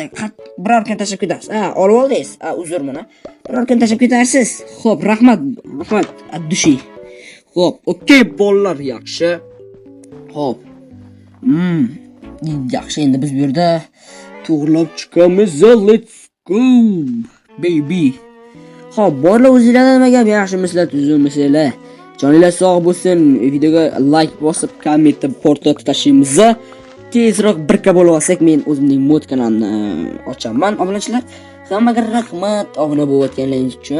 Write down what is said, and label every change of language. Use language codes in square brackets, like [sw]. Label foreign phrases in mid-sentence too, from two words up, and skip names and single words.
[uz] Biror kun tashab ketasiz. Olib oldingiz. Uzr mana. Biror kun tashab ketarsiz. Xo'p, rahmat. Addushi. Xo'p, okey bolalar, yaxshi. Xo'p. Yaxshi, endi biz bu yerda to'g'rilab chiqamiz. [en] Let's go, baby. [uz] Xo'p, bolalar o'zingizlar nima gap? Yaxshimisizlar, tuzukmisizlar? Joninglar sog' bo'lsin. Videoga like bosib, kommentda portlat tashlaymiz. Tezroq birga bo'lib olsak, men o'zimning mod kanalimni ochaman. Obunachilar, hammaga rahmat obuna bo'layotganlaringiz uchun.